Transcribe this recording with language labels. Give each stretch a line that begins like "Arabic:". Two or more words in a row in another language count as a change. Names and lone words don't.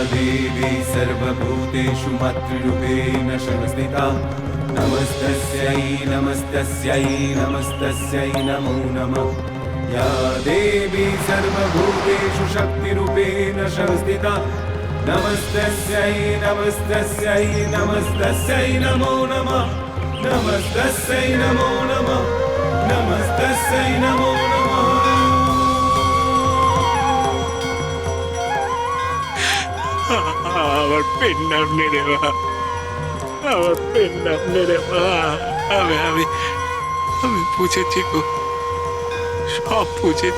Sanskrit: देवी सर्वभूतेषु मातृरूपेण संस्थिता नमस्तस्यै नमो नमः या देवी सर्वभूतेषु शक्तिरूपेण संस्थिता नमस्तस्यै नमो नमः नमस्तस्यै नमो नमः नमस्तस्यै नमो नमः।
Bangla: আমার পেন নাম রে মা, আমার পেন নাম রে মা। আমি আমি আমি বুঝেছি গো, সব বুঝেছি।